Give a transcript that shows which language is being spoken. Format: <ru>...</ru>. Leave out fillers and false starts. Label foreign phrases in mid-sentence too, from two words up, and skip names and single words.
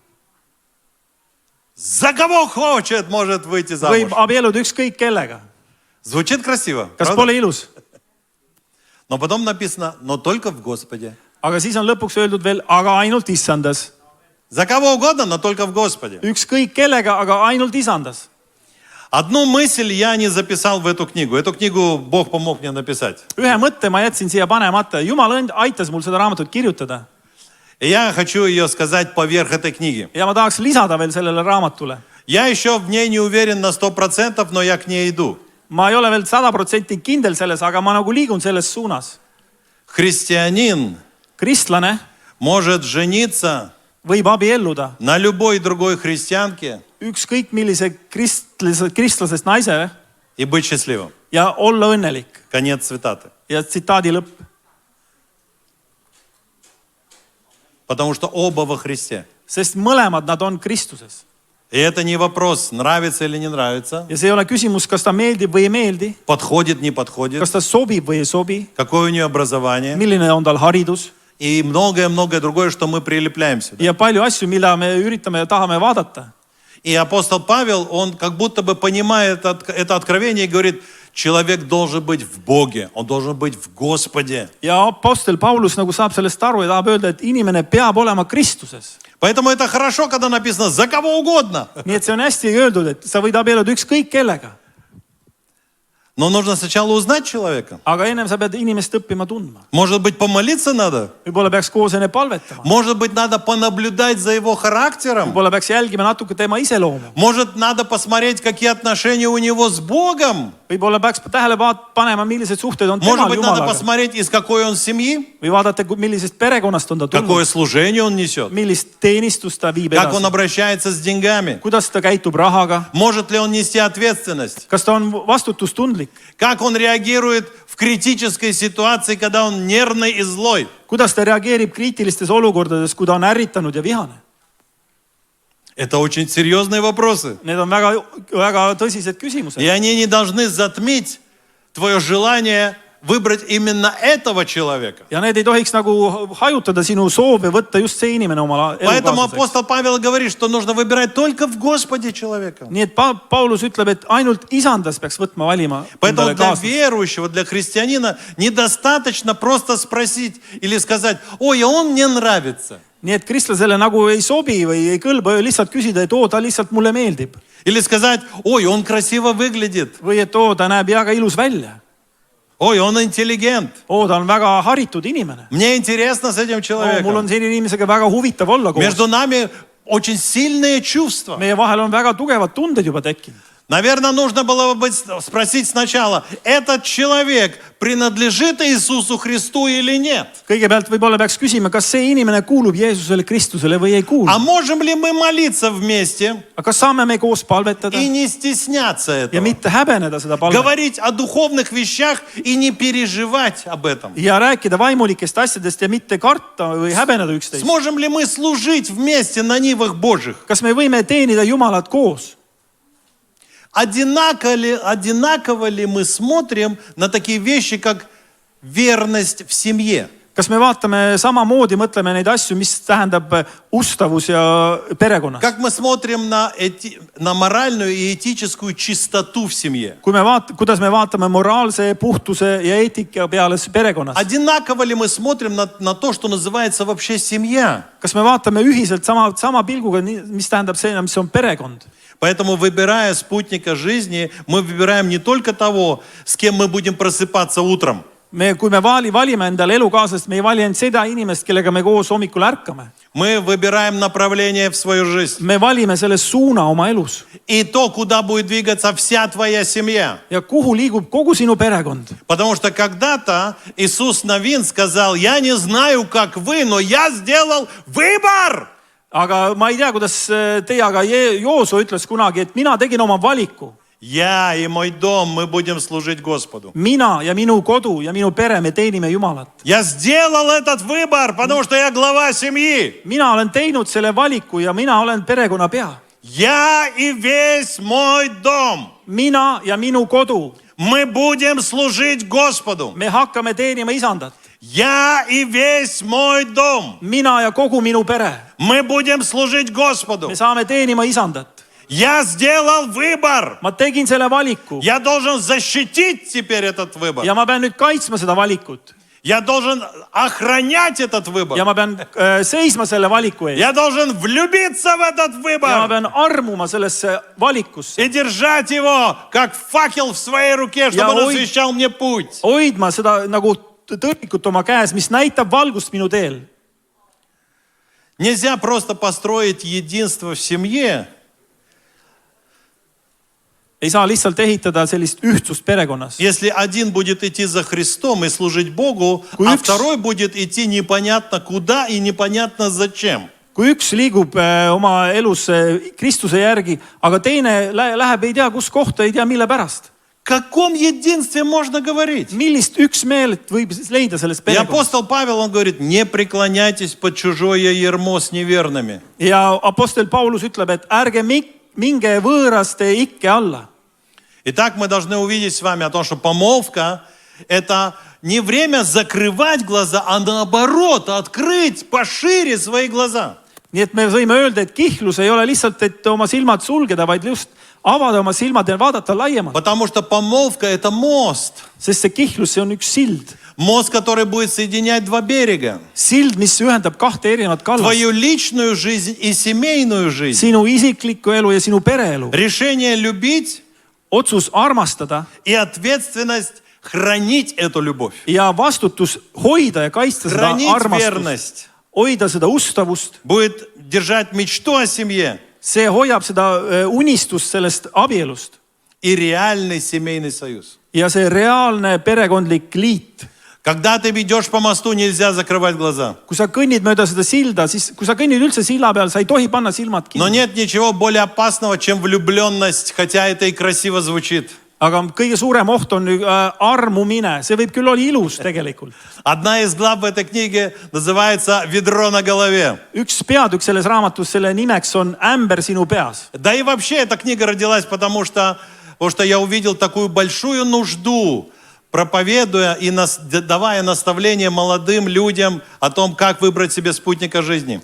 <ru>За кого хочет может выйти замуж.</ru> <et>Võib abielluda ükskõik kellega.</et> <ru>Звучит красиво.</ru> <et>Kas</et> <ru>правда?</ru> <et>pole ilus?</et> <ru>Но потом написано, но только в Господе.</ru> <et>Aga siis on lõpuks öeldud veel, aga ainult issandas.</et> <ru>За кого угодно, но только в Господе.</ru> <et>Ükskõik kellega, aga ainult isandas.</et> <ru>Одну мысль я не записал в эту книгу. Эту книгу Бог помог мне написать.</ru> <et>Ühe mõtte ma jätsin siia panemata. Jumal aitas mul seda raamatut kirjutada.</et> <ru>И я хочу ее сказать поверх этой книги.</ru> <et>Ja ma tahaks lisada veel sellele raamatule.</et> <ru>Я еще в ней не уверен на 100%, но я к ней иду.</ru> <et>Ma ei ole veel 100% kindel selles, aga ma nagu liigun selles suunas.</et> <ru>Христианин</ru> <et>Kristlane</et> <ru>может жениться</ru> <et>võib abielluda</et> <ru>на любой другой христианке</ru> <et>ükskõik millise kristlasest naise</et> <ru>и быть счастливым.</ru> <et>ja olla õnnelik.</et> <ru>Конец цитаты.</ru> <et>Ja tsitaadi lõpp.</et> <ru>Потому что оба во Христе.</ru> <et>Sest mõlemad nad on Kristuses.</et> <ru>И это не вопрос, нравится или не нравится,</ru> <et>Ja see ei ole küsimus, kas ta meeldib või ei meeldi,</et> <ru>подходит, не подходит,</ru> <et>kas ta sobib või ei sobi,</et> <ru>какое у нее образование</ru> <et>milline on tal haridus</et> <ru>и многое-многое другое, что мы прилепляем сюда.</ru> <et>ja palju asju, mida me üritame ja tahame vaadata.</et> <ru>И апостол Павел, он как будто бы понимает это откровение и говорит, человек должен быть в Боге, он должен быть в Господе.</ru> <et>Ja apostel Paulus nagu saab sellest aru ja tahab öelda, et inimene peab olema Kristuses.</et> <ru>Поэтому это хорошо, когда написано «за кого угодно».</ru> <et>nii et see on hästi öeldud, et sa võid abielluda ükskõik kellega.</et> <ru>Но нужно сначала узнать человека.</ru> <et>Aga ennem sa pead inimest õppima tundma.</et> <ru>Может быть, помолиться надо?</ru> <et>Võib-olla peaks koos enne palvetama.</et> <ru>Может быть, надо понаблюдать за его характером?</ru> <et>Võib-olla peaks jälgima natuke tema iseloomu.</et> <ru>Может, надо посмотреть, какие отношения у него с Богом?</ru> <et>Võib-olla peaks tähele panema, millised suhted on</et> <ru>Может</ru> <et>temal</et> <ru>быть, надо</ru> <et>Jumalaga.</et> <ru>посмотреть, из какой он семьи?</ru> <et>Või vaadata, millisest perekonnast on ta</et> <ru>Какое</ru> <et>tulnud.</et> <ru>служение он несет?</ru> <et>Millist teenistust ta viib</et> <ru>Как он</ru> <et>edasi.</et> <ru>обращается с деньгами?</ru> <et>Kuidas ta käitub rahaga.</et> <ru>Может ли он нести ответственность?</ru> <et>Kas ta on vastutustundlik.</et> <ru>Как он реагирует в критической ситуации, когда он нервный и злой?</ru> <et>Kuidas ta reageerib kriitilistes olukordades, kui ta on ärritanud ja vihane.</et> <ru>Это очень серьезные вопросы.</ru> <et>Need on väga tõsised küsimused.</et> <ru>И они не должны затмить твое желание выбрать именно этого человека.</ru> <et>Ja need ei tohiks nagu hajutada sinu soovi võtta just see inimene oma</et> <ru>Поэтому</ru> <et>elukaaslaseks.</et> <ru>апостол Павел говорит, что нужно выбирать только в Господе человека.</ru> <et>Nii et Paulus ütleb, et ainult isandas peaks võtma valima</et> <ru>Поэтому</ru> <et>endale</et> <ru>для</ru> <et>kaaslast.</et> <ru>верующего, для христианина недостаточно просто спросить или сказать, ой, а он мне нравится.</ru> <et>Nii et kristlasele nagu ei sobi või ei kõlba lihtsalt küsida, et oo, ta lihtsalt mulle meeldib.</et> <ru>Или сказать, ой, он красиво выглядит.</ru> <et>Või et oo, ta näeb väga ilus välja.</et> <ru>Ой, он интеллигент.</ru> <et>Oo, ta on väga haritud inimene.</et> <ru>Мне интересно с этим</ru> <et>Mul</et> <ru>человеком.</ru> <et>on selle inimesega väga huvitav olla koos.</et> <ru>Между нами очень сильные чувства.</ru> <et>Meie vahel on väga tugevad tunded juba tekkinud.</et> <ru>Наверное, нужно было бы спросить сначала, этот человек принадлежит Иисусу Христу или нет?</ru> <et>Kõigepealt võib-olla peaks küsima, kas see inimene kuulub Jeesusele Kristusele või ei kuulu.</et> <ru>А можем ли мы молиться вместе</ru> <et>Aga kas saame me koos palvetada</et> <ru>и не стесняться</ru> <et>ja</et> <ru>этого?</ru> <et>mitte häbeneda seda palvet</et> <ru>Говорить о духовных вещах и не переживать об этом.</ru> <et>ja rääkida vaimulikest asjadest ja mitte karta või häbeneda üksteist.</et> <ru>Сможем ли мы служить вместе на нивах Божьих?</ru> <et>Kas me võime teenida Jumalat koos?</et> <ru>Одинаково ли мы смотрим на такие вещи, как верность в семье?</ru> <et>Kas me vaatame samamoodi, mõtleme neid asju, mis tähendab ustavus ja perekonnas?</et> <ru>Как мы смотрим на моральную и этическую чистоту в семье?</ru> <et>Kui kuidas me vaatame moraalse puhtuse ja eetika peale perekonnas?</et> <ru>Одинаково ли мы смотрим на то, что называется вообще семья?</ru> <et>Kas me vaatame ühiselt sama pilguga, mis tähendab see, mis on perekond?</et> <ru>Поэтому, выбирая спутника жизни, мы выбираем не только того, с кем мы будем просыпаться утром.</ru> <et>Kui me valime endale elukaaslast, me ei vali ainult seda inimest, kellega me koos hommikul ärkame.</et> <ru>Мы выбираем направление в свою жизнь.</ru> <et>Me valime selle suuna oma elus.</et> <ru>И то, куда будет двигаться вся твоя семья.</ru> <et>Ja kuhu liigub kogu sinu perekond?</et> <ru>Потому что когда-то Иисус Навин сказал, я не знаю, как вы, но я сделал выбор.</ru> <et>Aga ma ei tea, kuidas teie, aga Jooso ütles kunagi, et mina tegin oma valiku.</et> <ru>Я и мой дом, мы будем служить Господу.</ru> <et>Mina ja minu kodu ja minu pere, me teenime Jumalat.</et> <ru>Я сделал этот выбор, потому что я глава семьи.</ru> <et>Mina olen teinud selle valiku ja mina olen perekonna pea.</et> <ru>Я и весь мой дом.</ru> <et>Mina ja minu kodu.</et> <ru>Мы будем служить Господу.</ru> <et>Me hakkame teenima isandat.</et> <ru>Я и весь мой дом.</ru> <et>Mina ja kogu minu pere.</et> <ru>Мы будем служить Господу.</ru> <et>Me saame teenima isandat.</et> <ru>Я сделал выбор.</ru> <et>Ma tegin selle valiku.</et> <ru>Я должен защитить теперь этот выбор.</ru> <et>Ja ma pean nüüd kaitsma seda valikut.</et> <ru>Я должен охранять этот выбор.</ru> <et>Ja ma pean seisma selle valiku eest.</et> <ru>Я должен влюбиться в этот</ru> <et>Ja ma</et> <ru>выбор.</ru> <et>pean armuma sellesse valikusse.</et> <ru>И держать его, как факел в своей руке, чтобы он освещал мне путь.</ru> <et>Hoidma seda nagu tõrvikut oma käes, mis näitab valgust minu teel.</et> <ru>Нельзя просто построить единство в семье.</ru> <et>Ei saa lihtsalt ehitada sellist ühtsust perekonnas.</et> <ru>Если один будет идти за Христом и служить Богу, а второй будет идти непонятно куда и непонятно зачем.</ru> <et>Kui üks liigub oma elus Kristuse järgi, aga teine läheb ei tea kus kohta, ei tea mille pärast.</et> <ru>О каком единстве можно говорить?</ru> <et>Millist üksmeelt võib leida selles</et> <ru>И</ru> <et>perekonnas?</et> <ru>апостол Павел, он говорит, не преклоняйтесь под чужое ярмо с неверными.</ru> <et>Ja apostel Paulus ütleb, et ärge minge võõraste ikke alla.</et> <ru>Итак, мы должны увидеть с вами о том, что помолвка – это не время закрывать глаза, а наоборот, открыть пошире свои глаза.</ru> <et>Nii et me võime öelda, et kihlus ei ole lihtsalt, et oma silmad sulgeda, vaid just avada oma silmad ja vaadata laiemalt.</et> <ru>Потому что помолвка – это мост.</ru> <et>Sest see kihlus, see on üks sild.</et> <ru>Мост, который будет соединять два берега.</ru> <et>sild, mis ühendab kahte erinevat kallast.</et> <ru>Твою личную жизнь и семейную жизнь.</ru> <et>Sinu isiklikku elu ja sinu pereelu.</et> <ru>Решение любить</ru> <et>Otsus armastada</et> <ru>и ответственность хранить эту любовь.</ru> <et>ja vastutus hoida ja kaitsta seda</et> <ru>Хранить</ru> <et>armastust.</et> <ru>верность.</ru> <et>Hoida seda ustavust.</et> <ru>Будет держать мечту о семье</ru> <et>See hoiab seda unistust sellest abielust.</et> <ru>и реальный семейный союз.</ru> <et>Ja see reaalne perekondlik liit.</et> <ru>Когда ты идешь по мосту, нельзя закрывать глаза.</ru> <et>Kui sa kõnnid mööda seda silda, siis kui sa kõnnid üldse silla peal, sa ei tohi panna silmad</et> <ru>Но</ru> <et>kinni.</et> <ru>нет ничего более опасного, чем влюбленность, хотя это и красиво звучит.</ru> <et>Aga kõige suurem oht on armumine. See võib küll olla ilus tegelikult.</et> <ru>Одна из глав в этой книге называется «Ведро на голове».</ru> <et>Üks peatükk selles raamatus, selle nimeks on ämber sinu peas.</et> <ru>Да и вообще эта книга родилась, потому что я увидел такую большую нужду, проповедуя и давая наставления молодым людям о том, как выбрать себе спутника жизни.</ru>